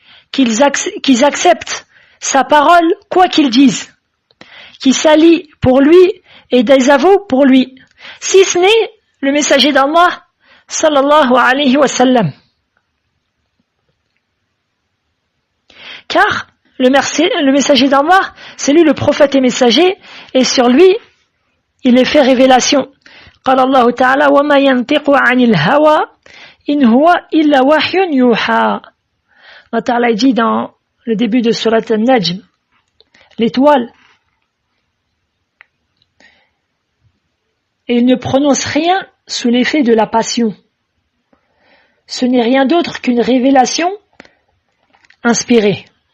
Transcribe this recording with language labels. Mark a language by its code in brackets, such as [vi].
[fr] Qu'ils acceptent sa parole quoi qu'ils disent, qu'ils s'allient pour lui et désavouent pour lui, si ce n'est le messager d'Allah sallallahu alayhi wa sallam. Car le messager d'Allah, c'est lui le prophète et messager, et sur lui il est fait révélation. [ar] قال الله تعالى وما ينطق عن الهوى إن هو إلا وحي يوحى. [fr] Allah Ta'ala dit dans le début de Surat An-Najm, l'étoile, et il ne prononce rien sous l'effet de la passion. Ce n'est rien d'autre qu'une révélation inspirée.